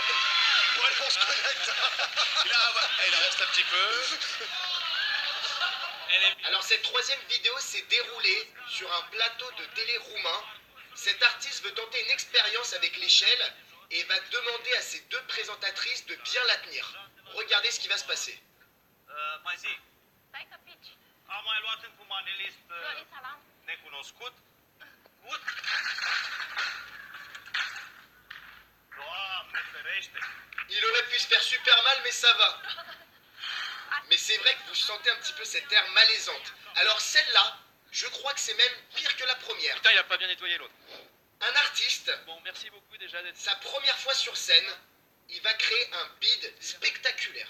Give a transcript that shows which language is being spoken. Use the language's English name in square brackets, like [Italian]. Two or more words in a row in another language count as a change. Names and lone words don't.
[French] Ouais, on se connecte. Il en reste un petit peu. Alors cette troisième vidéo s'est déroulée sur un plateau de télé roumain. Cet artiste veut tenter une expérience avec l'échelle et va demander à ses deux présentatrices de bien la tenir. Regardez ce qui va se passer. [Romanian] Mai zi, am mai luat încă un manelist necunoscut. Doamne ferește! [French] Il aurait pu se faire super mal, mais ça va. Mais c'est vrai que vous sentez un petit peu cette air malaisante. Alors celle-là, je crois que c'est même pire que la première. Putain, il a pas bien nettoyé l'autre. Un artiste, Bon, merci beaucoup déjà d'être... sa première fois sur scène, il va créer un bide spectaculaire.